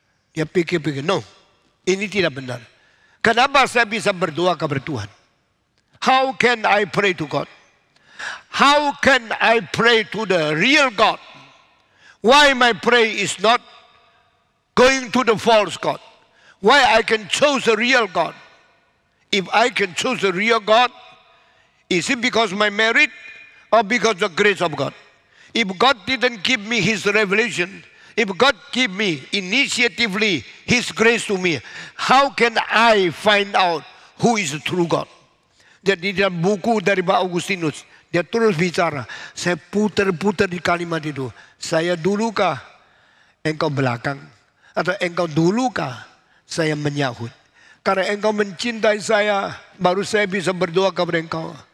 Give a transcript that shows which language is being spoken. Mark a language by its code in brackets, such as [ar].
[id] Dia pikir-pikir, no, ini tidak benar. Kenapa saya bisa berdoa kepada Tuhan? [en] How can I pray to God? How can I pray to the real God? Why my prayer is not going to the false God? Why I can choose the real God? If I can choose the real God, is it because my merit or because the grace of God? If God didn't give me His revelation, if God give me initiatively His grace to me, how can I find out who is the true God? [id] Jadi dalam buku dari Pak Augustinus, dia terus bicara. Saya putar-putar di kalimat itu. Saya dulukah engkau belakang? Atau engkau dulukah saya menyahut? Karena engkau mencintai saya, baru saya bisa berdoa kepada engkau.